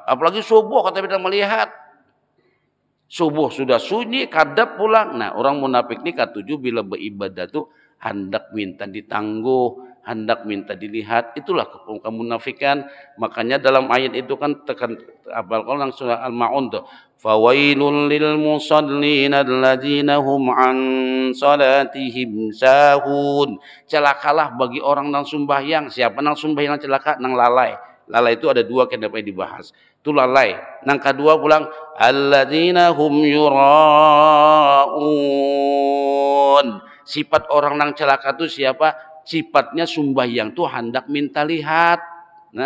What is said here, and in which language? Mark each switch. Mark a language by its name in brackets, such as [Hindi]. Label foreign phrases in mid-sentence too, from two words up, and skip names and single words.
[Banjar] Apalagi subuh kata kita melihat. Subuh sudah sunyi, kadap pulang. Nah, orang munafik ini katuju bila beribadah tuh hendak minta ditangguh, hendak minta dilihat. Itulah kemunafikan. Makanya dalam ayat itu kan tekan apal kalau surah Al-Maun tuh. [Arabic] فويل للمصلين الذين هم عن صلاتهم ساهون. [Banjar] Celakalah bagi orang yang sembahyang. Siapa yang sembahyang celaka? Nang lalai. Lalai itu ada 2 yang dapat dibahas. Itu lalai. Nang kedua pulang [Arabic] الذين هم يراءون. [Banjar] Sifat orang nang celaka itu siapa? Sifatnya sembahyang tuh hendak minta lihat.